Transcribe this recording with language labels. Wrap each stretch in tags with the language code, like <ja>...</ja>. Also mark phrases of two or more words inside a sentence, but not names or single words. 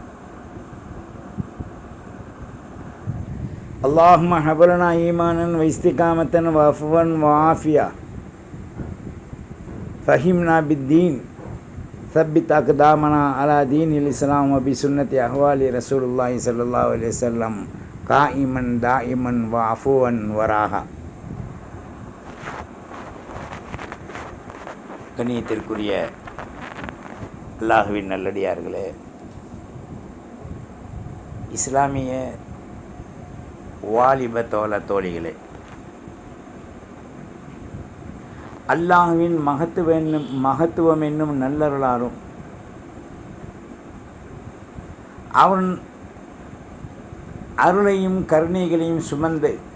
<ar>اللهم هب لنا إيمانا واستقامة وعفوا وعافية فهمنا بالدين ثبت أقدامنا على دين الإسلام وبسنة أحوال رسول الله صلى الله عليه وسلم قائما دائما وعفوا وراها.</ar> <ta>கண்ணியத்திற்குரிய அல்லாஹுவின் நல்லடியார்களே, இஸ்லாமிய வாலிப தோழிகளே, அல்லாஹுவின் மகத்துவம் என்னும் நல்லருளாலும் அவன் அருளையும் கருணைகளையும் சுமந்து</ta>